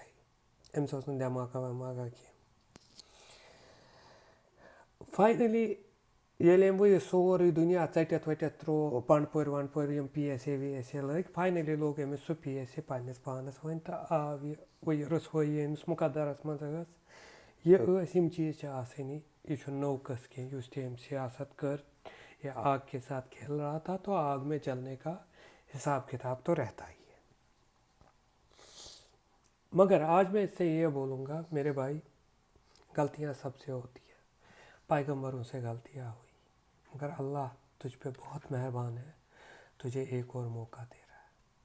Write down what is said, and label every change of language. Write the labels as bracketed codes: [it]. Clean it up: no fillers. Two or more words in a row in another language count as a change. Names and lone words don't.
[ks] أمِس اوس نہٕ دٮ۪ماغا وٮ۪ماغا کینٛہہ. فاینٔلی ییٚلہِ أمۍ وۄنۍ یہِ سورُے دُنیا ژٔٹِتھ ؤٹِتھ ترٛوو, بنڈپورِ ونڈپورِ یِم پی ایس اے وی ایس اے لٲگۍ, فاینٔلی لوگ أمِس سُہ پی ایس اے پنٛنِس پانَس وۄنۍ تہٕ آو یہِ وۄنۍ یہِ رُسوٲیی أمِس مُقدرَس منٛز ٲس. یہِ ٲسۍ یِم چیٖز چھِ آسٲنی. یہ چھُنہٕ نوٚو قٕصہٕ کینٛہہ. یُس تہِ أمۍ سیاست کٔر, [ur] یہ آگ کے ساتھ کھیل رہا تھا تو آگ میں جلنے کا حساب کتاب تو رہتا ہی ہے. مگر آج میں اس سے یہ بولوں گا, میرے بھائی, غلطیاں سب سے ہوتی ہیں, پیغمبروں سے غلطیاں ہوئی, مگر اللہ تجھ پہ بہت مہربان ہے, تجھے ایک اور موقع دے رہا ہے.